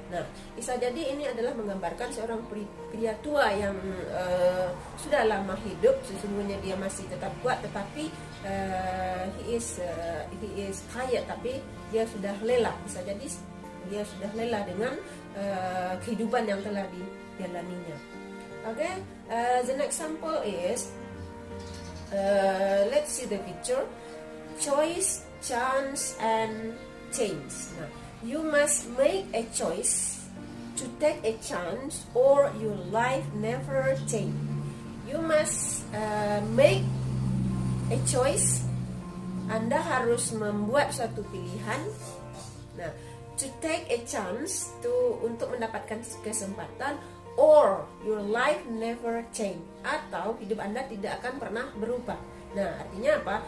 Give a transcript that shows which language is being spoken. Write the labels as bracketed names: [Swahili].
[Indonesian] Nah, bisa jadi ini adalah menggambarkan seorang pria tua yang sudah lama hidup. Sesungguhnya dia masih tetap kuat, tetapi [English] he is tired, [Indonesian] tapi dia sudah lelah. Bisa jadi dia sudah lelah dengan kehidupan yang telah dijalaninya. [English] Okay, the next example is let's see the picture. Choice, chance, and change. Nah, you must make a choice to take a chance or your life never change. You must make a choice. [Indonesian] Anda harus membuat suatu pilihan. Nah, [English] to take a chance, [Indonesian] untuk mendapatkan kesempatan, [English] or your life never change, [Indonesian] atau hidup Anda tidak akan pernah berubah. Nah, artinya apa?